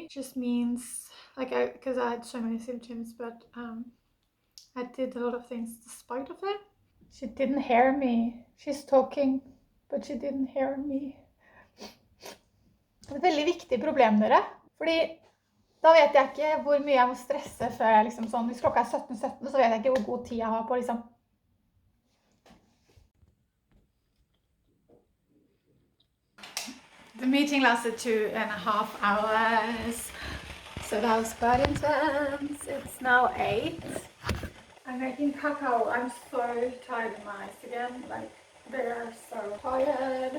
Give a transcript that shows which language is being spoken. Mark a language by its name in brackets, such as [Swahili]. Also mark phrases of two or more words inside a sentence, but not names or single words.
[English] It just means like because I had so many symptoms, but I did a lot of things despite of it. She didn't hear me. She's talking, but she didn't hear me. [Norwegian] Det er et veldig viktig problem, dere. Fordi Da vet jeg ikke hvor mye jeg må stresse før jeg liksom sånn, hvis klokka er 17:17, så vet jeg ikke hvor god tid jeg har på liksom. [English] The meeting lasted 2.5 hours, so that was quite intense. It's now 8. I'm making cacao. I'm so tired in my eyes again, like they are so tired.